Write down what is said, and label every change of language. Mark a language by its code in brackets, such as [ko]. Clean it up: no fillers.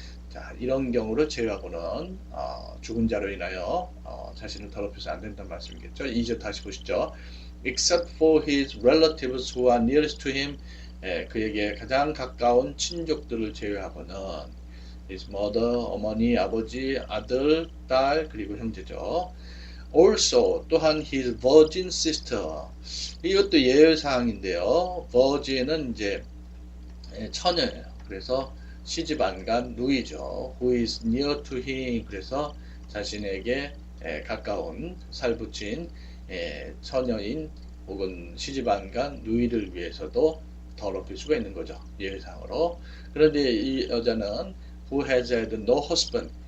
[ko] 자, 이런 경우를 제외하고는 죽은 자로 인하여 자신을 더럽혀서 안 된다는 말씀이겠죠. 2절 다시 보시죠. [en] Except for his relatives who are nearest to him, [ko] 그에게 가장 가까운 친족들을 제외하고는 [en] his mother, [ko] 어머니, 아버지, 아들, 딸, 그리고 형제죠. [en] Also, [ko] 또한 [en] his virgin sister. [ko] 이것도 예외사항인데요. virgin은 이제 처녀예요. 그래서 시집 안 간 누이죠. [en] Who is near to him. [ko] 그래서 자신에게 가까운 살붙인 처녀인 혹은 시집 안 간 누이를 위해서도 더럽힐 수가 있는 거죠. 예외상으로. 그런데 이 여자는 [en] who has had no husband,